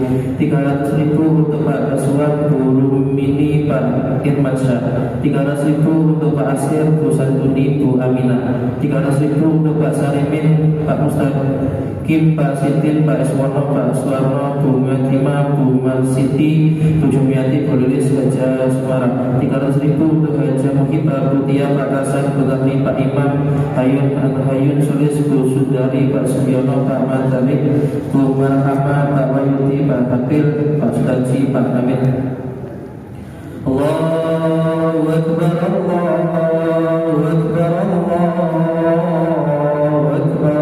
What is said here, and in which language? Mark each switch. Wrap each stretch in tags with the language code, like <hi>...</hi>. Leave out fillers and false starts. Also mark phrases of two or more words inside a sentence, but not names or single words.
<id>300.000 untuk Pak Kasuan, Bu Rumini, Pak Irmansyah. 300.000 untuk Pak Asir, Bu Santuni, Bu Aminah. 300.000 untuk Pak Sarimin, Pak Mustaqim, Pak Sitin, Pak Iswono, Pak Suwarno, Bu Matima, Bu Marsiti, Bu Jumiati, Bu Lilis, Haja Sumarang. 300.000 untuk Haja Muhibah, Bu Tia, Pak Kasan, Bu Tahli, Pak Imam, Hayun Sulis, Bu Sudari, Pak Sugiono, Pak Madalik, Bu Marhama, Pak Wayuti, Pak Kapil, Pak Sudaji, Pak Hamid.</id> <ar>الله أكبر، الله أكبر، الله أكبر.</ar>